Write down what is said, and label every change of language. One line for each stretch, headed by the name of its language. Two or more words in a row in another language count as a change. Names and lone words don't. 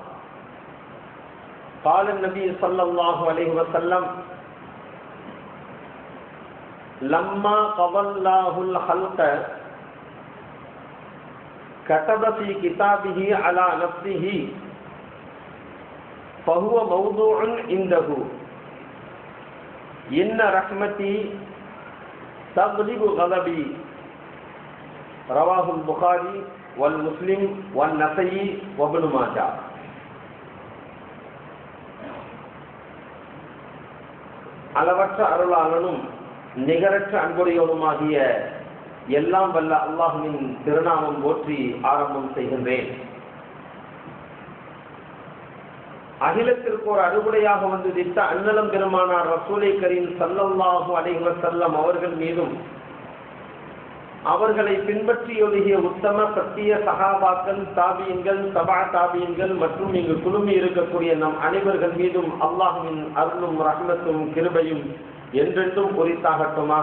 Arabic: قال النبي صلى الله عليه وسلم لما قضى الله الخلق كتب في كتابه على نفسه فهو موضوع عنده إن رحمتي تغلب غضبي. رواه البخاري والمسلم والنسائي وابن ماجه.
Tamil: அளவற்ற அருளாளனும் நிகரற்ற அன்புடையவனுமாகிய எல்லாம் வல்ல அல்லாஹ்வின் திருநாமம் போற்றி ஆரம்பம் செய்கின்றேன். அகிலத்திற்கு ஒரு அறுவடையாக வந்து திட்ட அன்னலம் பெருமானார் ரசூலை கரீம்
Arabic: صلى الله عليه وسلم
Tamil: அவர்கள் மீதும் அவர்களை பின்பற்றி ஒழுகிய உத்தம சத்திய சஹாபாக்கள், தாபியீன்கள், தபா தாபியீன்கள் மற்றும் இங்கு குழுமி இருக்கக்கூடிய நம் அனைவர்கள் மீதும் அல்லாஹ்வின் அருளும் ரஹ்மத்தும் கிருபையும் என்றென்றும் குறித்தாகட்டுமாக.